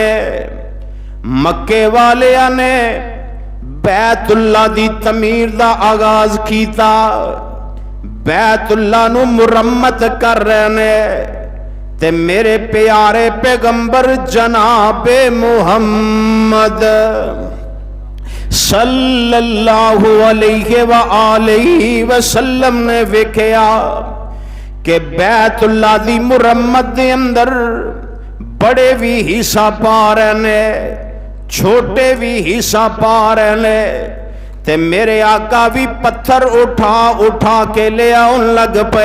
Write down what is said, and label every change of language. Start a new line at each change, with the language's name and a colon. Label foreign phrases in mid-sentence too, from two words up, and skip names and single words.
Punjabi: مکے والیاں نے بیت اللہ دی تعمیر دا آغاز کیتا. بیت اللہ نوں مرمت کر رہے نے تے میرے پیارے پیغمبر جنابِ محمد
Arabic: صلى الله عليه وآله وسلم
Punjabi: نے ویکھیا کہ بیت اللہ دی مرمت دے اندر وڈے وی حصہ پا رہے نے چھوٹے وی حصہ پا رہے نے تے میرے آقا وی پتھر چک چک کے لے آؤن لگ پئے.